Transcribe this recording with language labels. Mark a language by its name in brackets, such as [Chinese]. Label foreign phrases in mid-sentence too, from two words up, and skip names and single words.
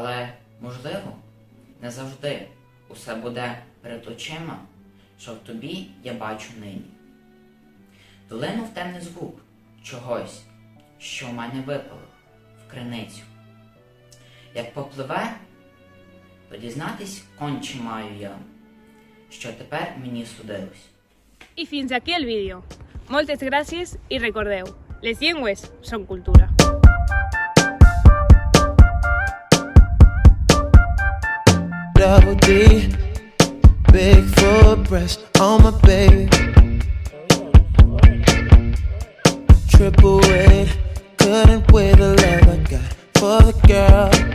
[Ukrainian] Але, можливо, не завжди усе буде перед очима, що в тобі я бачу нині. Долинув темний звук чогось, що в мене випало в криницю. Як попливе, то дізнатись конче маю я, що tepер мені судилось. [Catalan] I fins aquí el vídeo. Moltes gràcies i recordeu, les llengües són cultura. [English] Double D, big full breast on my baby. Triple weight, couldn't weigh the love I got for the girl.